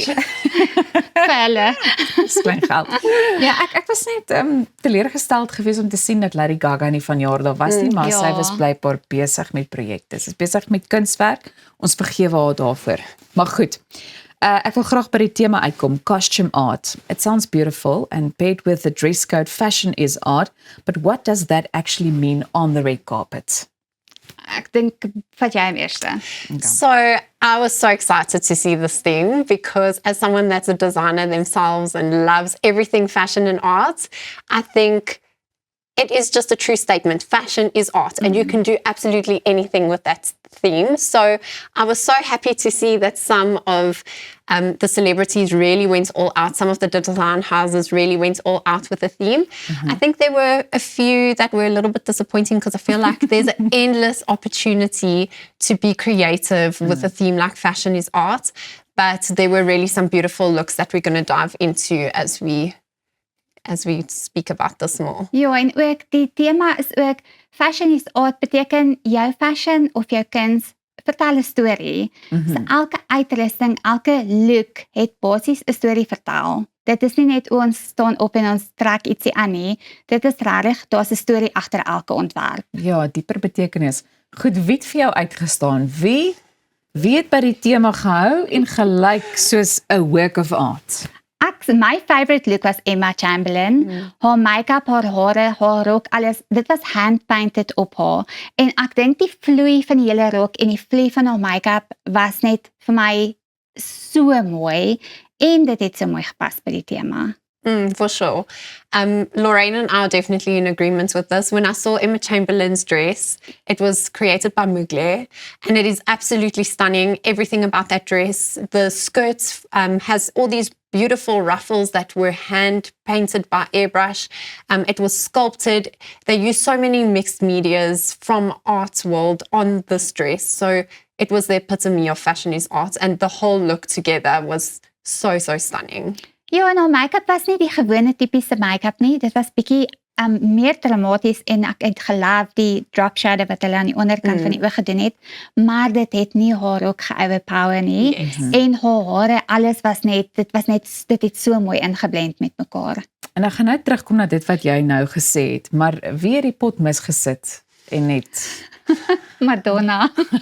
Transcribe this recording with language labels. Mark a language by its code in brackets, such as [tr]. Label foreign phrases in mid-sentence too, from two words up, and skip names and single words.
[af] Hulle. dis klein geld. Ja, ek was net teleurgesteld geweest om te sien dat Lady Gaga nie vanjaar daar was nie, maar sy was blykbaar besig met projekte. Sy is besig met kunswerk. Ons vergewe haar daarvoor. Maar goed. Ek wil graag by die tema uitkom, [en] costume art. It sounds beautiful and paired with the dress code fashion is art, but what does that actually mean on the red carpet? [af] Ek dink vat jy hom eerste. [en] So I was so excited to see this thing because as someone that's a designer themselves and loves everything fashion and art, I think it is just a true statement. Fashion is art and you can do absolutely anything with that theme. So I was so happy to see that some of the celebrities really went all out. Some of the design houses really went all out with the theme. I think there were a few that were a little bit disappointing because I feel like there's an endless opportunity to be creative with a theme like fashion is art. But there were really some beautiful looks that we're going to dive into as we speak about this more. [af] Ja, en ook die tema is ook [en] fashion is art, [af] beteken jou fashion of jou kuns vertel 'n storie. So elke uitrusting, elke look het basies 'n storie vertel. Dit is nie net ons staan op en ons trek ietsie aan nie. Dit is regtig, daar's 'n storie agter elke ontwerp. Ja, dieper betekenis. Goed, wie het vir jou uitgestaan? Wie het by die tema gehou en gelyk soos 'n [en] work of art? My favorite look was Emma Chamberlain. [af] Haar make-up, haar hare, haar rok, alles, dit was hand-painted op haar. En ek dink die vloei van die hele rok en die vloei van haar make-up was net vir my so mooi. En dit het so mooi gepas by die tema. [en] For sure. Lorraine and I are definitely in agreement with this. When I saw Emma Chamberlain's dress, it was created by Mugler, and it is absolutely stunning. Everything about that dress. The skirt has all these beautiful ruffles that were hand-painted by airbrush. It was sculpted. They used so many mixed medias from art world on this dress. So it was the epitome of fashion is art, and the whole look together was so stunning. [af] Ja, en haar make-up was nie die gewone tipiese make-up nie. Dit was bietjie meer dramaties en ek het geloof die [en] drop shadow [af] wat hulle aan die onderkant van die oog gedoen het, maar dit het nie haar ook ge-overpower nie. En haar hare, alles was net, dit het so mooi ingeblend met mekaar. En ek gaan nou terugkom na dit wat jy nou gesê het, maar wie het die pot misgesit en net?